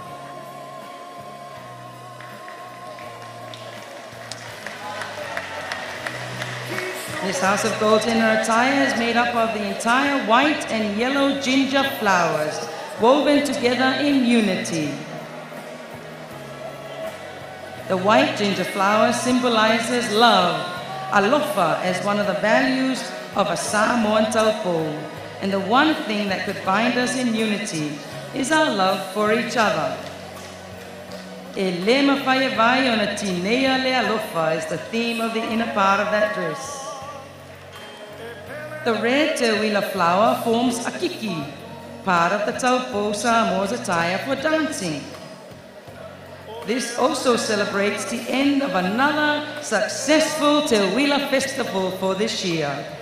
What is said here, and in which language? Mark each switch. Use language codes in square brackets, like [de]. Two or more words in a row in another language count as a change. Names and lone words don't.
[en] This House of Gold's inner attire is made up of the entire white and yellow ginger flowers woven together in unity. The white ginger flower symbolizes love, alofa as one of the values of a Samoan taupo, and the one thing that could bind us in unity is our love for each other. [sm] E le mawhai vai ona tinea le alofa [en] is the theme of the inner part of that dress. The red tewila flower forms a kiki, part of the taupo Samoa's attire for dancing. This also celebrates the end of another successful tewila festival for this year.